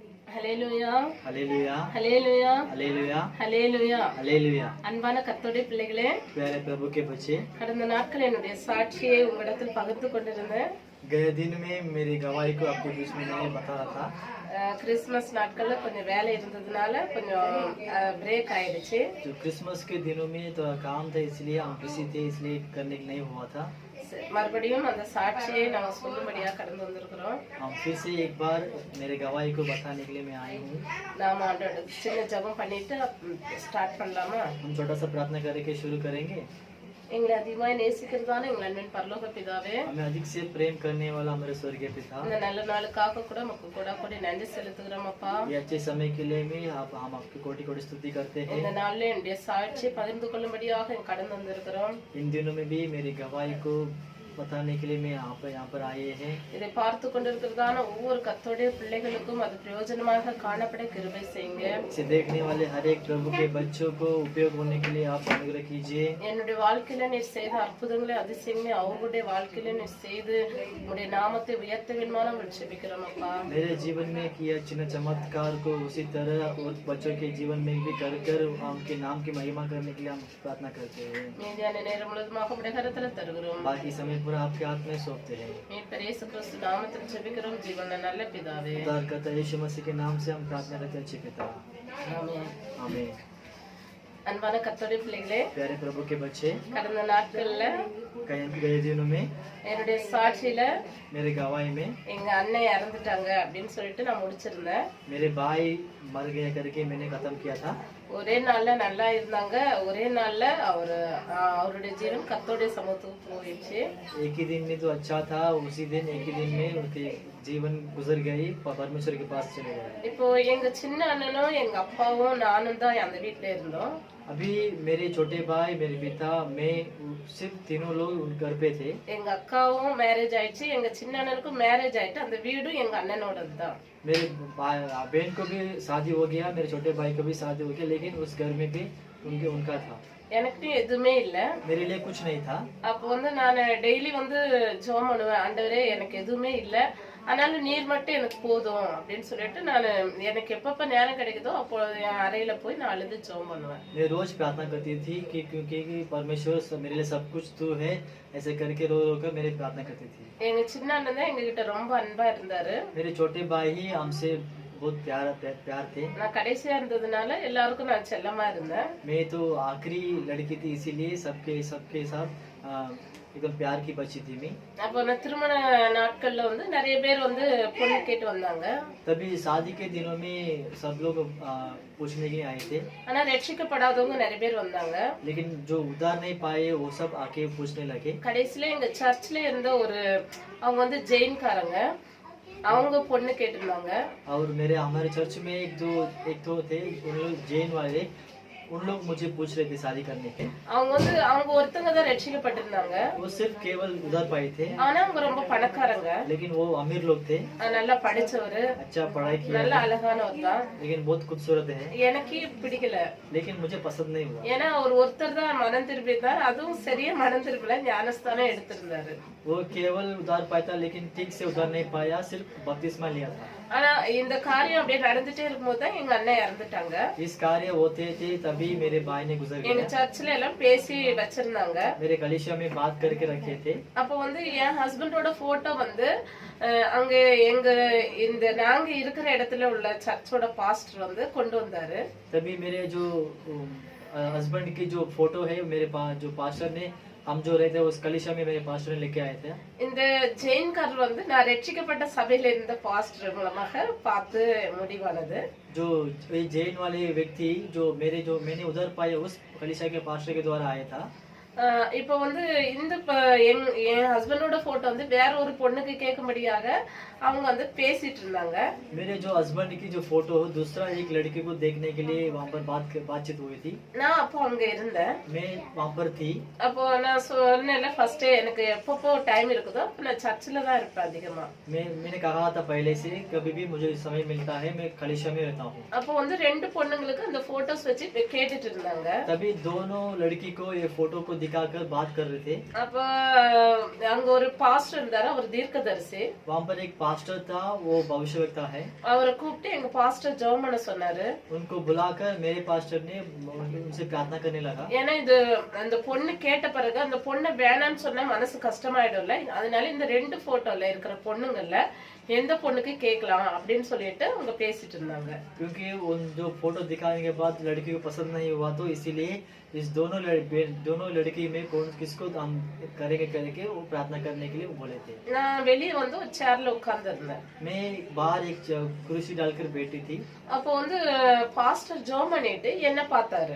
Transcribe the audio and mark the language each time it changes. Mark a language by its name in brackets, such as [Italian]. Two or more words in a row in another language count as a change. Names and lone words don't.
[Tamil] ஹல்லேலூயா [Hindi] हालेलुया [Tamil] ஹல்லேலூயா [Hindi] हालेलुया [Tamil] ஹல்லேலூயா [Hindi] हालेलुया। [Tamil] அன்பான கர்த்தருடைய பிள்ளைகளே, [Hindi] प्यारे प्रभु के बच्चे, [Tamil] கடந்த நாட்கள் என்னுடைய சாட்சியை உங்களிடத்தில் பகிர்ந்து கொண்டிருந்தேன். [Hindi] गए दिन में मेरी गवाही को आपके बीच में मैंने बता रहा था। [Tamil] கிறிஸ்மஸ் நாட்கள்ல கொஞ்சம் வேலை இருந்ததுனால கொஞ்சம் பிரேக் ஆயிடுச்சு. [Hindi] जो क्रिसमस के दिनों में तो काम था इसलिए हम बिजी थे, इसलिए करने के नहीं हुआ था। [Tamil] மறுபடியும் அந்த சாட்சியை நாங்க சொல்லும்படியா கடந்து வந்திருக்கிறோம். [Hindi] हम फिर से एक बार मेरे गवाही को बताने के लिए मैं आई हूँ। [Tamil] நாம ஆண்டோட சின்ன ஜெபம் பண்ணிட்டு ஸ்டார்ட் பண்ணலாமா? [Hindi] हम छोटा सा प्रार्थना करके शुरू करेंगे। [Tamil] எங்களை அதிகமாக நேசிக்கிறதான எங்கள் அன்பின் பரலோக பிதாவே, [Hindi] हमें अधिक से प्रेम करने वाला हमारे स्वर्गीय पिता, [Tamil] இந்த நல்ல நாளுக்காக கூட நமக்கு கூட நன்றி செலுத்துகிறோம் அப்பா. [Hindi] ये अच्छे समय के लिए भी हम आपकी कोटि कोटि स्तुति करते हैं। [Tamil] இந்த நாள்ல என்னுடைய சாட்சியை பகிர்ந்து கொள்ளும்படியாக கடந்து வந்திருக்கிறோம். [Hindi] इन दिनों में भी मेरी गवाही को बताने के लिए मैं यहाँ पर आए हैं। [Tamil] இதை பார்த்து கொண்டிருக்கிறதான ஒவ்வொரு கர்த்தருடைய பிள்ளைகளுக்கும் அது பிரயோஜனமாக காணப்பட கிருபை செய்யுங்க. [Hindi] इसे देखने वाले हर एक प्रभु के बच्चों को उपयोग होने के लिए आप अनुग्रह कीजिए। [Tamil] என்னுடைய வாழ்க்கையில நீர் செய்த அற்புதங்களை அதிசயங்களை அவங்களுடைய வாழ்க்கையில நீர் செய்து உங்களுடைய நாமத்தை உயர்த்த வேண்டுமா நாங்கள் ஜெபிக்கிறோம் அப்பா. [Hindi] मेरे जीवन में किया चिन्ह चमत्कार को उसी तरह और बच्चों के जीवन में भी कर उनके नाम की महिमा करने के लिए हम प्रार्थना करते हैं। [Tamil] மீதியான நேரம் முழுவதுமாக உங்களுடைய கரத்துல தருகிறோம். [Hindi] बाकी समय पूरा आपके हाथ में सौंपते हैं। [Tamil] மீட்பர் இயேசு கிறிஸ்து நாமத்தில் ஜெபிக்கிறோம் ஜீவனுள்ள நல்ல பிதாவே. [Hindi] उद्धारकर्ता यीशु मसीह के नाम से हम प्रार्थना करते हैं, अच्छे पिता, [Tamil] ஆமென். [Hindi] आमीन। [Tamil] அன்பான கர்த்தருடைய பிள்ளைகளே, [Hindi] प्यारे प्रभु के बच्चे, [Tamil] கடந்த நாட்கள்ல [Hindi] गए दिनों में [Tamil] என்னுடைய சாட்சியில [Hindi] मेरे गवाही में [Tamil] எங்க அண்ணன் இறந்துட்டாங்க அப்படின்னு சொல்லிட்டு நான் முடிச்சிருந்தேன். [Hindi] मेरे भाई मर गए करके मैंने खत्म किया था। [Tamil] ஒரே நாள்ல நல்லா இருந்தாங்க, ஒரே நாள்ல அவருடைய ஜீவன் கர்த்தருடைய சமூகத்துக்கு போயிடுச்சு. [Hindi] एक ही दिन में तो अच्छा था, उसी दिन एक ही दिन में उनके जीवन गुजर गई, परमेश्वर के पास चले गए। [Tamil] இப்போ எங்க சின்ன அண்ணனும் எங்க அப்பாவும் நானும் தான் அந்த வீட்டுல இருந்தோம். [Hindi] अभी मेरे छोटे भाई, मेरे पिता, मैं सिर्फ तीनों लोग उन घर पे थे। [Tamil] எங்க அக்காவும் மேரேஜ் ஆயிடுச்சு, எங்க சின்ன அண்ணனுக்கும் மேரேஜ் ஆயிட்டு அந்த வீடும் எங்க அண்ணனோடது தான். [Hindi] मेरे बहन को भी शादी हो गया, मेरे छोटे भाई को भी शादी हो गया, लेकिन उस घर में भी उनका था। [Tamil] எனக்கு எதுவுமே இல்ல. [Hindi] मेरे लिए कुछ नहीं था। [Tamil] அப்போ நான் டெய்லி ஜெபம் பண்ணுவேன், ஆண்டவரே எனக்கு எதுவுமே இல்ல, ஆனாலும் நீர் மட்டும் எனக்கு போதும் அப்படின்னு சொல்லிட்டு நான் எனக்கு எப்பப்ப நேரம் கிடைக்குதோ அப்போ என் அறையில போய் நான் அழுது ஜெபம் பண்ணுவேன். [Hindi] मैं रोज प्रार्थना करती थी कि क्योंकि परमेश्वर मेरे लिए सब कुछ तू है, ऐसे करके रो कर मेरी प्रार्थना करती थी। [Tamil] எங்க சின்ன அண்ணன் தான் எங்க கிட்ட ரொம்ப அன்பா இருந்தாரு. [Hindi] मेरे छोटे भाई ही हमसे बहुत प्यार थे। [Tamil] நான் கடைசியா இருந்ததுனால எல்லாருக்கும் நான் செல்லமா இருந்தேன். [Hindi] मैं तो आखिरी लड़की थी, इसीलिए सबके साथ एकदम प्यार की बच्ची थी मैं। [Tamil] அப்போ நான் திருமண நாட்கள்ல நிறைய பேர் பொண்ணு கேட்டு வந்தாங்க. [Hindi] तभी शादी के दिनों में सब लोग पूछने के लिए आए थे, [Tamil] ஆனா ரட்சிக்கப்படாதவங்க நிறைய பேர் வந்தாங்க. [Hindi] लेकिन जो उधार नहीं पाए वो सब आके पूछने लगे। [Tamil] கடைசியில எங்க சர்ச்ல இருந்த அவங்க ஜெயின்காரங்க, அவங்க பொண்ணு கேட்டிருந்தாங்க. [Hindi] और हमारे चर्च में एक दो थे, उन लोग जैन वाले, उन लोग मुझे पूछ रहे थे शादी करने के। [Tamil] அவங்க ஒருத்தங்க தான் ரட்சிக்கப்பட்டிருந்தாங்க. [Hindi] वो सिर्फ केवल उधार पाए थे, [Tamil] ஆனா அவங்க ரொம்ப பணக்காரங்க, [Hindi] लेकिन वो अमीर लोग थे, [Tamil] நல்லா படிச்சவரு, [Hindi] अच्छा पढ़ाई किया, [Tamil] நல்ல அழகானவர் தான். [Hindi] लेकिन बहुत खूबसूरत है, [Tamil] எனக்கு பிடிக்கல. [Hindi] लेकिन मुझे पसंद नहीं हुआ। [Tamil] ஏன்னா ஒருத்தர் தான் மனம் திரும்பியிருந்தார், அதுவும் சரியா மனம் திரும்பல, ஞானஸ்தானம் எடுத்திருந்தாரு. [Hindi] वो केवल उधार पाया था, लेकिन ठीक से उधार नहीं पाया, सिर्फ बपतिस्मा लिया था। [Tamil] ஆனா இந்த காரியம் அப்படியே நடந்துட்டே இருக்கும்போது தான் எங்க அண்ணன் இறந்துட்டாங்க. [Hindi] इस कार्य होते थे तभी मेरे भाई ने गुजर [Tamil] எங்க [Hindi] गया। [Tamil] சர்ச்ல எல்லாம் பேசி வச்சிருந்தாங்க. [Hindi] मेरे कलीसिया में बात करके रखे थे। [Tamil] அப்போ என் ஹஸ்பண்டோட போட்டோ அங்க எங்க நாங்க இருக்கிற இடத்துல உள்ள சர்ச்சோட பாஸ்டர் கொண்டு வந்தாரு. [Hindi] तभी मेरे जो हस्बैंड की जो फोटो है, मेरे पास जो पास्टर ने, हम जो रहते उस कलीसिया में मेरे पास्टर ने लेके आए थे। [Tamil] இந்த ஜெயின்காரர் நான் ரட்சிக்கப்பட்ட சபையில இருந்த பாஸ்டர் மூலமாக பார்த்து முடிவானது. [Hindi] जो जैन वाले व्यक्ति जो मैंने उधर पाए उस कलीसिया के पास्टर के द्वारा आया था। [Tamil] இப்போ இந்த என் ஹஸ்பண்டோட போட்டோ வேற ஒரு பொண்ணுக்கு கேட்கும்படியாக அவங்க பேசிட்டு இருந்தாங்க. [Hindi] मेरे जो हस्बैंड की जो फोटो दूसरा एक लड़की को देखने के लिए वहाँ पर बातचीत हुई थी। [Tamil] நான் அப்போ அங்க இருந்தேன். [Hindi] मैं वहाँ पर थी। [Tamil] அப்போ நான் சொன்னேன்ல, ஃபர்ஸ்ட் எனக்கு எப்பப்போ டைம் இருக்குதோ அப்ப நான் சர்ச்சில் தான் இருப்பேன் அதிகமா. [Hindi] मैंने कहा था पहले से, कभी भी मुझे समय मिलता है मैं कलीसिया में रहता हूँ। [Tamil] அப்போ ரெண்டு பொண்ணுங்களுக்கு அந்த போட்டோஸ் வச்சு கேட்டுட்டு இருந்தாங்க. [Hindi] तभी दोनों लड़की को ये फोटो को दिखाकर बात कर रहे थे। [Tamil] அப்ப அங்க ஒரு பாஸ்டர் இருந்தாரு, அவர் தீர்க்கதரிசி. [Hindi] वहाँ पर एक पास्टर था वो भविष्यवक्ता है। [Tamil] அவரை கூப்பிட்டு எங்க பாஸ்டர் ஜெபம் பண்ண சொன்னாரு. [Hindi] उनको बुलाकर मेरे पास्टर ने उनसे प्रार्थना करने लगा। [Tamil] ஏன்னா இது அந்த பொண்ணு கேட்ட பிறகு அந்த பொண்ணை வேணாம்னு சொன்னா மனசு கஷ்டமாயிடும்ல, அதனால இந்த 2 போட்டோல இருக்கிற பொண்ணுங்கள்ல எந்த பொண்ணுக்கு கேட்கலாம் அப்படின்னு சொல்லிட்டு அவங்க பேசிட்டு இருந்தாங்க. [Hindi] क्योंकि उन जो फोटो दिखाने के बाद लड़की को पसंद नहीं हुआ तो इसीलिए इस दोनों लड़की में कौन किसको हम करेंगे करके वो प्रार्थना करने के लिए वो बोले थे। [Tamil] நான் வெளியே வந்து ஒரு சேர்ல உட்கார்ந்து இருந்தேன். [Hindi] मैं बाहर एक कुर्सी डालकर बैठी थी। [Tamil] அப்போ வந்து பாஸ்டர் ஜெபம் பண்ணிட்டு என்ன பார்த்தாரு.